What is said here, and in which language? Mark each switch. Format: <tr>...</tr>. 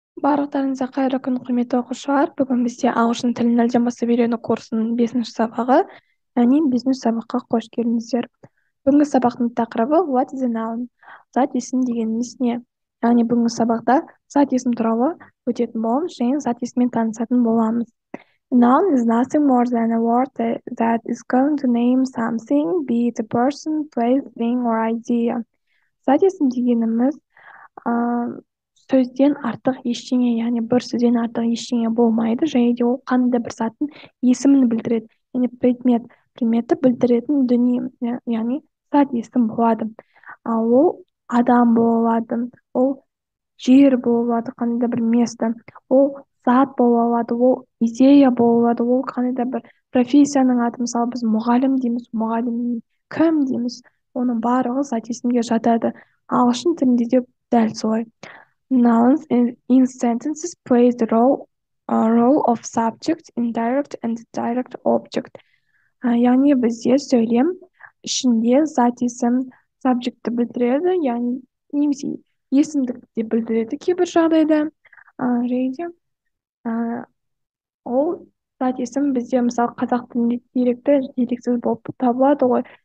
<kk>Барлықтарыңызға қайырлы күн, құрметті оқушылар. Бүгін бізде ағылшын тілін нөлден бастап үйрену курсының 5-ші сабағы, яғни 5-ші сабаққа қош келдіңіздер. Бүгінгі сабақтың тақырыбы</kk> <en>What is a noun?</en> <kk>Зат есім дегеніміз не? Яғни бүгінгі сабақта зат есім туралы өтетін боламыз және зат есіммен танысатын боламыз.</kk> <en>Noun is nothing more than a word that is going to name something, be it a person, place, thing or idea.</en> <kk>Зат есім дегеніміз сөзден артық ештеңе, яғни бір сөзден артық ештеңе болмайды, және де ол қандай да бір заттың есімін білдіреді, яғни предметті білдіретін дүние, яғни зат есім болады. Ол адам болады, ол жер болады, қандай да бір место, ол зат бола алады, ол идея бола алады, ол қандай да бір профессияның аты, мысалы біз мұғалім дейміз, мұғалім кім дейміз, оның барлығы зат есімге жатады. Ағылшын тілінде де дәл солай.</kk> <en>Nouns in sentences play the role of subject, indirect and direct object.</en> <kk>Яғни бізде сөйлем ішінде зат есім subjectті білдіреді, яғни немесе есімдікті білдіреді кейбір жағдайда. Және де ол зат есім бізде мысалы қазақ тілінде деректі дерексіз болып табылады ғой.</kk>